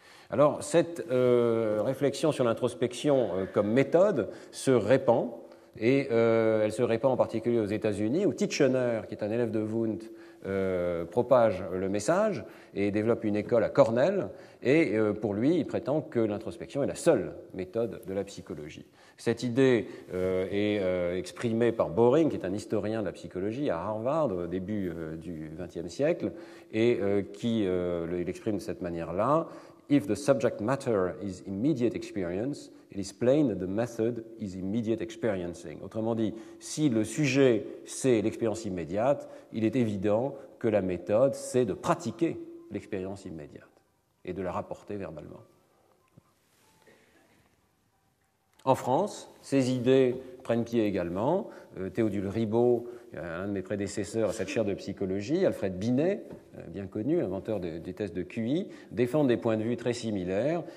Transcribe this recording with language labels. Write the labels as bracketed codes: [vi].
[fr] Alors, cette réflexion sur l'introspection comme méthode se répand, et elle se répand en particulier aux États-Unis, où Titchener, qui est un élève de Wundt, propage le message et développe une école à Cornell, et pour lui, il prétend que l'introspection est la seule méthode de la psychologie. Cette idée est exprimée par Boring, qui est un historien de la psychologie à Harvard au début du XXe siècle, et qui l'exprime de cette manière-là. [en] If the subject matter is immediate experience, it is plain that the method is immediate experiencing. [fr] Autrement dit, si le sujet, c'est l'expérience immédiate, il est évident que la méthode, c'est de pratiquer l'expérience immédiate et de la rapporter verbalement. En France, ces idées prennent pied également. Théodule Ribot, un de mes prédécesseurs à cette chaire de psychologie, Alfred Binet, bien connu, inventeur des tests de QI, défendent des points de vue très similaires.